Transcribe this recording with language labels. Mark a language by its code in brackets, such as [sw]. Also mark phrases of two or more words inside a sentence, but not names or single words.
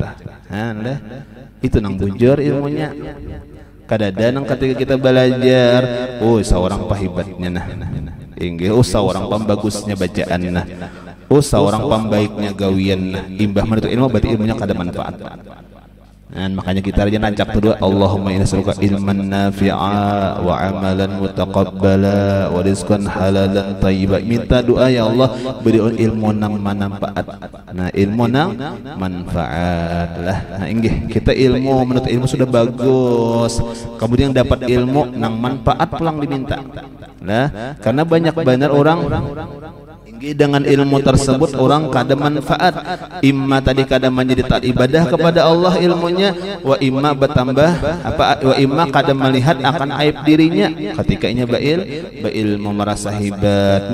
[bjn] Nah, itu nang bujur ilmunya. Kadang-kadang ketika kita belajar, oh seorang pahibatnya nah, inggih, oh seorang pembagusnya bacaan nah, oh seorang pembaiknya gawian nah, imbah menuntut ilmu berarti ilmunya kada manfaat. Dan makanya kita aja nancap doa, [ar] اللهم إنا نسألك علما نافعا وعملا متقبلا ورزقا حلالا طيبا. [bjn] Minta doa ya Allah beri ilmu nang manfaat. Nah, ilmu nang manfaat lah. Nah, inggih kita ilmu menuntut ilmu sudah bagus. Kemudian dapat ilmu nang manfaat pulang diminta. Nah, karena banyak benar orang dengan ilmu tersebut orang kada manfaat, imma tadi kada menjadi taat ibadah kepada Allah ilmunya, [ar] وإما [bjn] bertambah apa, [ar] وإما [bjn] kada melihat akan aib dirinya ketika inya beilmu merasa hebat.